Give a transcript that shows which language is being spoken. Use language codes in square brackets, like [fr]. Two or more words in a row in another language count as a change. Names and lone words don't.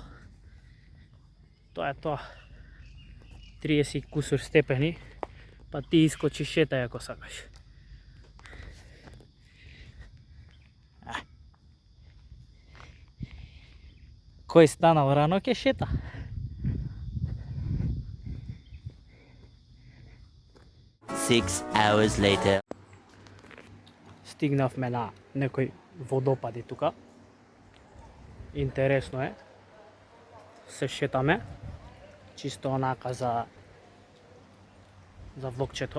[mk] Тоа е тоа. 30 кусур степени, па ти искочи шетај ако сакаш. Кој станал рано ќе шета. [en] Six hours later. [mk] Стигнавме на некои водопади тука. Интересно е. Се шетаме. Чисто онака за влогчето.